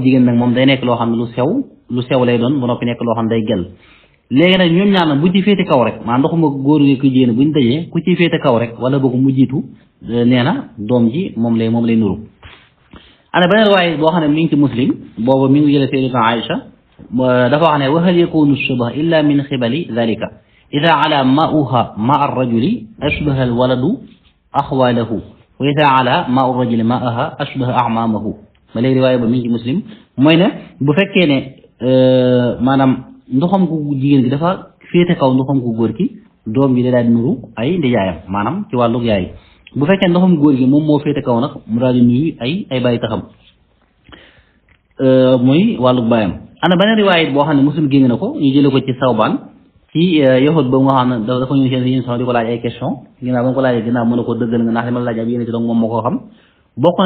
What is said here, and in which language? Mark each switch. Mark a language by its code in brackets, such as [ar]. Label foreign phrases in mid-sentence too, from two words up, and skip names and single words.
[wo] jigéen nag moom day nekk loo xam ne lu sew lay doon ba noppi nekk loo xam ne day gel léegi nag ñoom ñaar nag bu ci féete kaw rek maa ndoxuma góor gi ku jigéen buñ dajee ku ci féete kaw rek wala bëgg mu jiitu nee na doom ji moom lay nuru ana beneen waaye boo xam ne mi ngi ci muslim boobu mi ngi jële sayyidatuna Aïcha dafa wax ne [ar] وهل يكون الشبه إلا من قبل ذلك إذا علا ماؤها ماء الرجل أشبه الولد أخواله وإذا علا ماء الرجل ماءها أشبه أعمامه [wo] ba léegi riwaaya ba mi ngi ci muslim mooy ne bu fekkee ne maanaam ndoxam ku jigéen gi dafa féete kaw ndoxam ku góor ki doom ji da daal di nuru ay ndijaayam maanaam ci wàllug yaay bu fekkee ndoxam góor gi moom moo féete kaw nag mu daal di nuyu ay bàyyi taxam muy wàllug bàyyam ana beneen riwaaya boo xam ne muslim génn na ko ñu jële ko ci Sawbaan ci yahud ba nga xam ne dafa ñëw seen yéen soxna di ko laaj ay question ginnaaw ba nga ko laajee ginnaaw mën na ko dëggal nga ndax li ma la laaj ab yéen ci donc moom moo ko xam bokk na